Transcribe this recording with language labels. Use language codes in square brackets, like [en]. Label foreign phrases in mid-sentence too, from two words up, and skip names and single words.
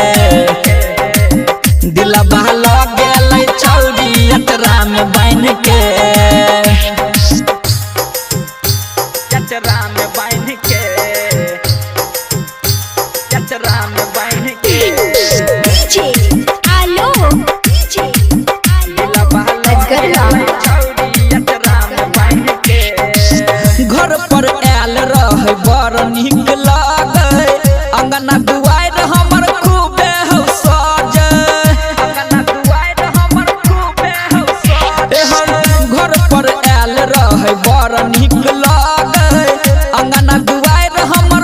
[mai] दिलवा लगेलै छौरी अचरा में बांध के अचरा में बांध के अचरा में बांध के [en] DJ, hello, DJ, [mai] दिलवा [en] let's go now. [mai] लगेलै छौरी अचरा में बांध के घर पर आयल रहे बड़ निक लागे अंगना दुआर हमर खूबे हौ साजे अंगना दुआर हमर खूबे हौ साजे घर पर आयल रहे बड़ निक लागे अंगना दुआर हमर